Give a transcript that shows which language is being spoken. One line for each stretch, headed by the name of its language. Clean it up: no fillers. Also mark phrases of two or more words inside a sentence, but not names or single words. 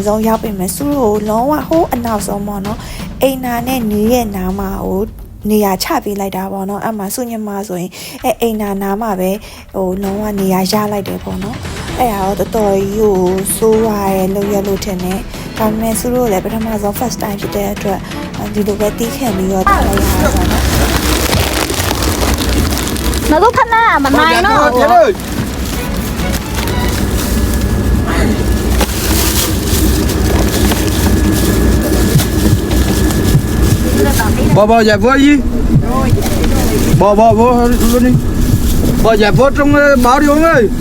Burmese: ဆုံးရောက်ပြီမယ်စုတို့လုံးဝဟိုးအနောက်ဆုံးပေါ့နော်အိမ်နာနဲ့နီးရဲ့နားမှာဟိုနေရာချပေးလိုက်တာပေါ့နော်အမှစုညမဆိုရင်အိမ်နာနားမှာပဲဟိုလုံးဝနေရာရလိုက်တယ်ပေါ့နော်အဲ့ဒါတော့တော်တော်ကြီးကိုစိုးရရဲ့လောက်ရလို့ထင်တယ်ဒါပေမဲ့စုတို့လည်းပထမဆုံး
English: first time
Burmese: ဖြစ်တဲ့အတွက်ဒီလိုပဲတီးခံပြီးတော့တက်လိုက်ရတာပေါ့နော် မတို့ခဏမနိုင်တော့
Vietnamese: Bò dạ vô gì? Bò luôn đi. Bò dạ vô trong báo đi ông ơi.